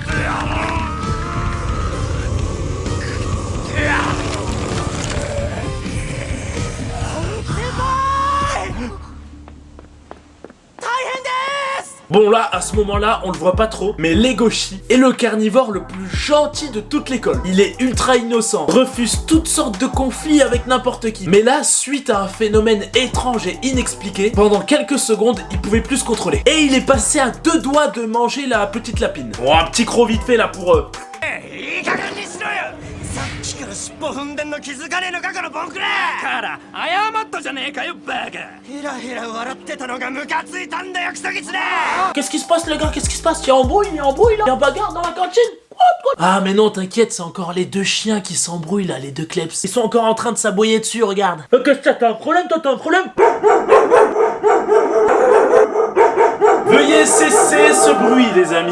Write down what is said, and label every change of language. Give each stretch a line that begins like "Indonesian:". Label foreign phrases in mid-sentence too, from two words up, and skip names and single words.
French: Bon là, à ce moment-là, on le voit pas trop, mais Legoshi est le carnivore le plus gentil de toute l'école. Il est ultra innocent, refuse toutes sortes de conflits avec n'importe qui. Mais là, suite à un phénomène étrange et inexpliqué, pendant quelques secondes, il pouvait plus se contrôler. Et il est passé à 2 doigts de manger la petite lapine. Bon, un petit croc vite fait là pour...
Japanese: 尻尾踏んでんの気づかねえのかこのボンクラから謝ったじゃねえかよバカヘラヘラ笑ってたのがムカついたんだよクソギツネ
French: Qu'est-ce qui se passe les gars? Qu'est-ce qui se passe? Il y a embrouille là? Il y a bagarre dans la cantine? Ah mais non, t'inquiète, c'est encore les 2 chiens qui s'embrouillent là, les 2 kleps. Ils sont encore en train de s'aboyer dessus, regarde. Qu'est-ce que t'as un problème? Toi t'as un problème? Veuillez cesser ce bruit les amis.